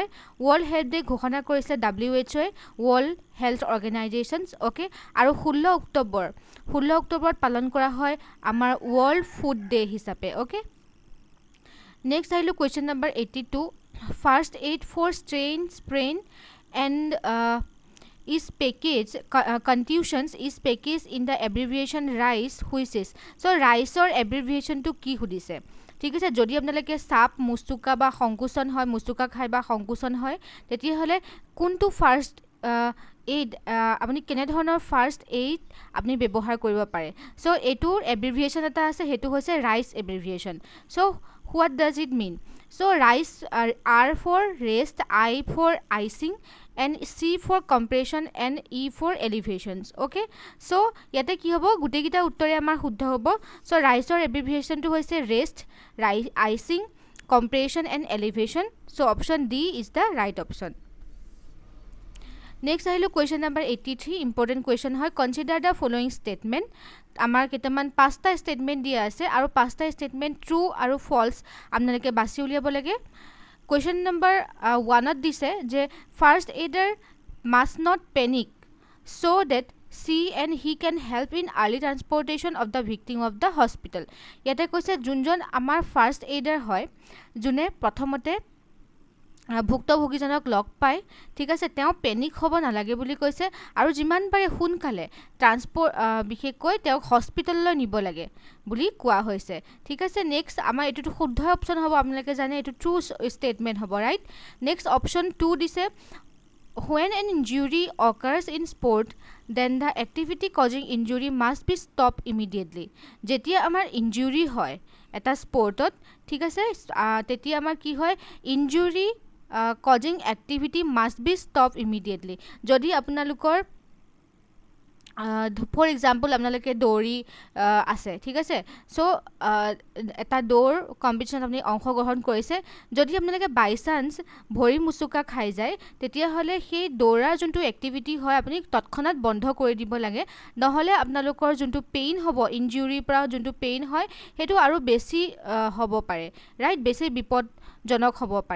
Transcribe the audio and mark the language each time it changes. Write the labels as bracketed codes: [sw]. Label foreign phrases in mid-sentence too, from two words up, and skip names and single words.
[as] ৱৰ্ল্ড হেল্থ ডে ঘোষণা কৰিছে WHO, ৱৰ্ল্ড হেল্থ অৰ্গেনাইজেশ্যনছ। অ'কে, আৰু 16 অক্টোবৰত পালন কৰা হয় আমাৰ ৱৰ্ল্ড ফুড ডে হিচাপে। অ'কে, নেক্সট আহিলোঁ [en] question number [as] 82। [en] first aid for strain, sprain and is packaged contusions is packaged in the abbreviation RICE, which is so RICE or abbreviation to [as] কি সুধিছে। ঠিক আছে, যদি আপোনালোকে সাপ, মুস্তুকা বা সংকুচন হয়, মুস্তুকা খাই বা সংকুচন হয়, তেতিয়াহ'লে কোনটো [en] first aid [as] আপুনি কেনেধৰণৰ [en] first aid [as] আপুনি ব্যৱহাৰ কৰিব পাৰে। চ' এইটোৰ এব্ৰিভিয়েশ্যন এটা আছে, সেইটো হৈছে RICE এব্ৰিভিয়েশ্যন। [en] So what does it mean? So RICE, R for rest, I for icing, and C for compression, and E for elevations. Okay, so [as] ইয়াতে কি হ'ব, গোটেইকেইটা উত্তৰে আমাৰ শুদ্ধ হ'ব। [en] So RICEৰ এব্ৰিভিয়েশ্যনটো হৈছে rest, icing, compression, and elevation. So option D is the right option. [as] নেক্সট আহিলোঁ [en] question number [as] 83। [en] important question [as] হয়। [en] Consider the following statement. [as] আমাৰ কেইটামান 5টা ষ্টেটমেণ্ট দিয়া আছে আৰু 5টা ষ্টেটমেণ্ট ট্ৰু আৰু ফল্ছ আপোনালোকে বাছি উলিয়াব লাগে। [en] question number [as] 1ত দিছে যে [en] first aider must not panic so that she and he can help in early transportation of the victim of the hospital. [as] ইয়াতে কৈছে যোনজন আমাৰ ফাৰ্ষ্ট এইডাৰ হয়, যোনে প্ৰথমতে ভুক্তভোগীজনক লগ পায়, ঠিক আছে, তেওঁ পেনিক হ'ব নালাগে বুলি কৈছে আৰু যিমান পাৰে সোনকালে বিশেষকৈ তেওঁক হস্পিটেললৈ নিব লাগে বুলি কোৱা হৈছে। ঠিক আছে, নেক্সট আমাৰ এইটোতো শুদ্ধ অপশ্যন হ'ব, আপোনালোকে জানে এইটো [en] true statement [as] হ'ব, ৰাইট। [en] next option 2 দিছে when an injury occurs in sport then the activity causing injury must be stopped immediately. [as] যেতিয়া আমাৰ ইনজুৰি হয় এটা স্পৰ্টত, ঠিক আছে, তেতিয়া আমাৰ কি হয়, ইনজুৰি [en] causing activity must be stopped immediately. [as] যদি আপোনালোকৰ [en] for example [as] আপোনালোকে দৌৰি আছে, ঠিক আছে, চ' এটা দৌৰ কম্পিটিশ্যন আপুনি অংশগ্ৰহণ কৰিছে, যদি আপোনালোকে [en] by chance [as] ভৰি মুচুকা খাই যায়, তেতিয়াহ'লে সেই দৌৰাৰ যোনটো এক্টিভিটি হয় আপুনি তৎক্ষণাত বন্ধ কৰি দিব লাগে, নহ'লে আপোনালোকৰ যোনটো পেইন হ'ব, ইনজুৰিৰ পৰা যোনটো পেইন হয় সেইটো আৰু বেছি হ'ব পাৰে, ৰাইট, বেছি বিপদজনক হ'ব পাৰে।